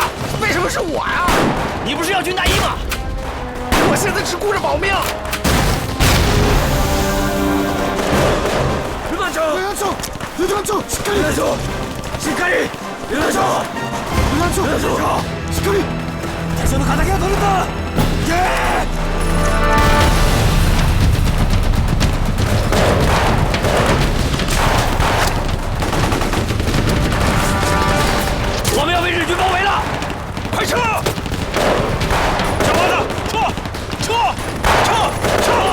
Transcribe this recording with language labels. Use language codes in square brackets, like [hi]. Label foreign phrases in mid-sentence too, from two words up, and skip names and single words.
[zh] 为什么是我呀？你不是要军大衣吗？我现在只顾着保命。 [ja] 旅団長、旅団長、しっかり。旅団長、しっかり。旅団長、旅団長、しっかり。隊長の敵が取れた。行け！ [zh] 我们要被日军包围了，快撤！小伙子，撤！